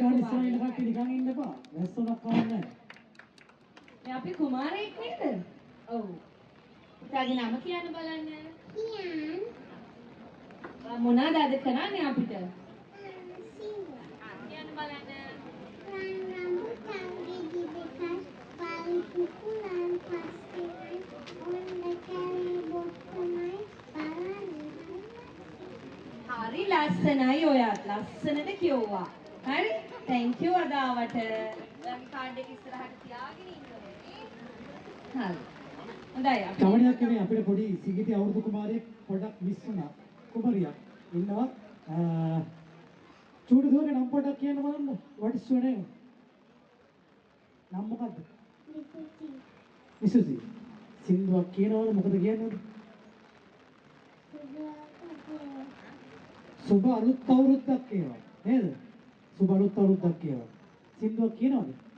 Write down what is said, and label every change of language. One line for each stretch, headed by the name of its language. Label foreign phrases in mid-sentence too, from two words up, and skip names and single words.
Sinhala: ගාන කුමාරයෙක්. ඉස්සරහින් කට්ටිය නිකන් ඉන්න එපා. වැස්සොනක් කවන්නේ නැහැ. මේ අපි කුමාරයෙක් නේද? ඔව්. පුතාගේ නම කියන්න බලන්න. Kian, මොනවාද අද කරන්නේ අපිට? Singwa, කියන්න බලන්න. rambutan gigi bekas, paling pukulan pastikan, onda kari botomai, palani. හරි ලස්සනයි ඔයත්. ලස්සනට කිව්වා. හරි?
English: thank you
Sinhala: අදාවට. දැන් කාඩ් එක ඉස්සරහට තියාගෙන ඉන්න ඕනේ. හරි. හොඳයි අපි කවණයක් නෙමෙයි අපිට පොඩි සිගිති අවුරුදු කුමාරයෙක් පොඩක් මිස් වුණා. කුමරියක් ඉන්නවා. චූටි දුවගේ නම් පොඩක් කියන්න බලන්න.
English: what is your name?
Sinhala: නම් මොකද්ද? Misuti, විසුසි. සින්දුවක් කියනවද මොකද කියන්නේ? සුබ අලුත් අවුරුද්දක් කියනවා. නේද? සුබ අලුත් අවුරුද්දක් කියනවා. සින්දුවක් කියනවද?